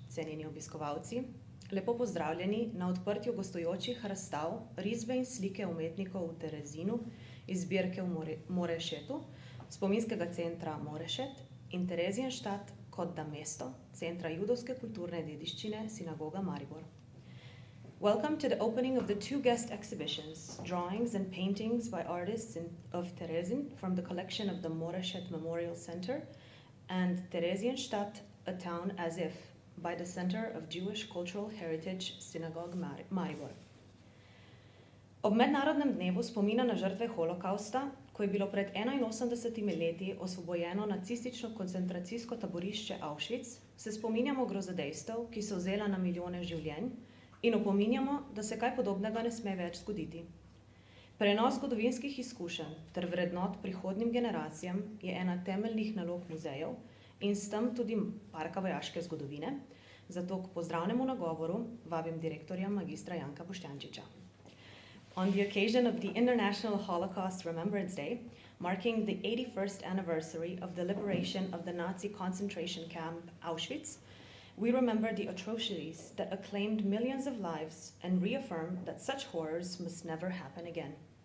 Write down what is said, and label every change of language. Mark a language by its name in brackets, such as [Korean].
[Slovenian] Cenjeni obiskovalci, lepo pozdravljeni na odprtju gostujočih razstav, risbe in slike umetnikov v Terezinu iz zbirke v Morešetu, spominskega centra Morešet in Terezijenštat kot da mesto, Centra judovske kulturne dediščine Sinagoga Maribor. [English] Welcome to the opening of the two guest exhibitions, drawings and paintings by artists of Terezin from the collection of the Moreshet Memorial Center, and Terezijenštat, a town as if, by the Center of Jewish Cultural Heritage Synagogue Maribor. [Slovenian] Ob mednarodnem dnevu spomina na žrtve holokausta, ko je bilo pred 81 leti osvobojeno nacistično koncentracijsko taborišče Auschwitz, se spominjamo grozodejstev, ki so vzela na milijone življenj, in opominjamo, da se kaj podobnega ne sme več zgoditi. Prenos zgodovinskih izkušenj ter vrednot prihodnjim generacijam je ena temeljnih nalog muzejev in s tem tudi Parka vojaške zgodovine, zato k pozdravnemu nagovoru vabim direktorja magistra Janka Boštjančiča. [English] On the occasion of the International Holocaust Remembrance Day, marking the 81st anniversary of the liberation of the Nazi concentration camp Auschwitz, we remember the atrocities that claimed millions of lives and reaffirm that such horrors must never happen again.